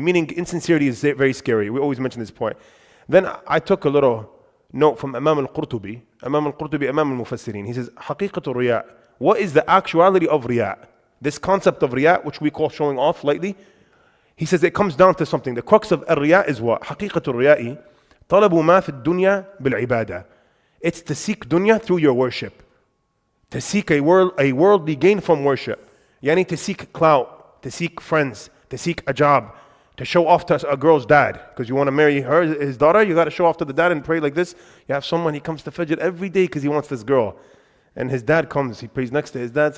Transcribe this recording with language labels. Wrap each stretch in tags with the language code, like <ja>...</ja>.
<en>Meaning insincerity is very scary. We always mention this point. Then I took a little note from Imam al-Qurtubi, Imam al-Mufassirin. He says,</en> <ar>حقيقة الرياء.</ar> <en>What is the actuality of riya? This concept of riya, which we call showing off lightly, he says it comes down to something. The crux of riya is what?</en> <ar>حقيقة الرياء طلب ما في الدنيا بالعبادة.</ar> <en>It's to seek dunya through your worship. To seek a worldly gain from worship. Yani to seek clout, to seek friends, to seek a job, to show off to a girl's dad. Because you want to marry her, his daughter, you got to show off to the dad and pray like this. You have someone, he comes to Fajr every day because he wants this girl. And his dad comes, he prays next to his dad.</en>